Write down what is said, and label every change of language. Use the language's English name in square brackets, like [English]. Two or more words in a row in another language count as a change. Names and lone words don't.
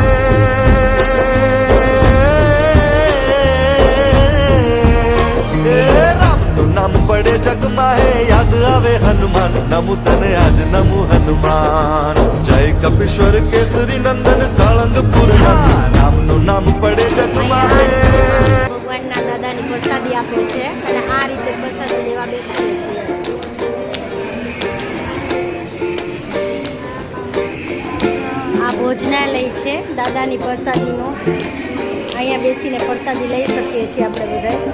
[Gujarati] નામ પડે જગ માહે યાદ આવે હનુમાન નમુ તને આજ નમુ હનુમાન જય કપીશ્વર કેસરી નંદન સાળંગપુર નામ નુ નામ પડે જગ માહે. ભગવાનના દાદાની પ્રસાદી આપે છે અને આ રીતે પ્રસાદી લેવા બેસીએ છીએ. આ ભોજનાલય છે દાદાની પ્રસાદીનું. અહીંયા બેસીને પ્રસાદી લઈ શકીએ છીએ આપણે બધા.